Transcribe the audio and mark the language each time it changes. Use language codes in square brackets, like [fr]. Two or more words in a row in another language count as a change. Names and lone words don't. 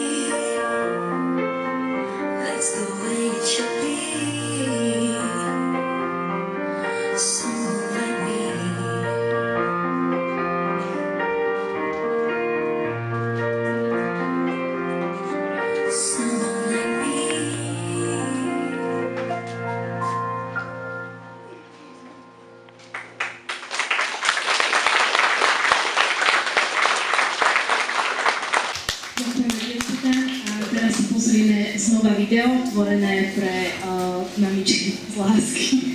[en] That's the way it should be. Someone like me. Someone like me. [sk] Ďakujeme, dievčatá. A teraz si pozrieme znova video, tvorené pre mamičky z lásky.